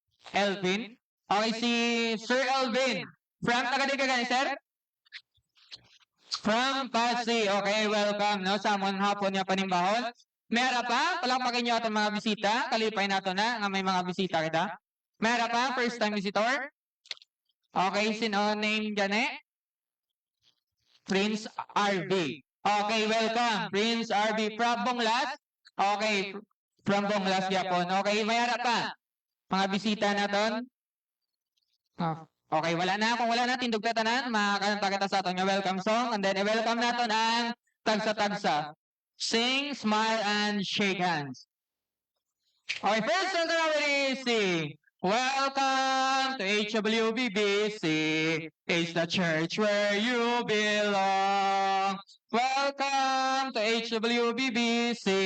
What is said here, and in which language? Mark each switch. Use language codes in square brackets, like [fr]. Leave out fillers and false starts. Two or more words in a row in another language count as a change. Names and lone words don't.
[hil] Elvin. [en] Okay, si [hil] Sir Elvin. [en] From taga [hil] din ka gani, sir? From Pasig. [en] Okay, welcome. [hil] No, sa amon hapon nga panimbahon. [tl] Meron pa, palakpakin nyo [hil] atong mga bisita. Kalipay nato na nga may mga bisita kita. Meron pa, [en] first time visitor. Okay, [hil] sino name gani? Prince RB. [en] Okay, welcome. [hil] Prince RB from Bonglas. [en] Okay, from Bonglas [hil] yapon. Okay, mayara pa. Mga bisita naton. Okay, wala na. Kung wala na, tindog na tanan. Makakanta kita sa aton nga [en] welcome song. And then, [hil] i-welcome naton ang tagsa-tagsa. Sing, [en] smile, and shake hands. [hil] Okay, first song na ready, sing. [en] Welcome to HWBBC. It's the church where you belong. Welcome to HWBBC.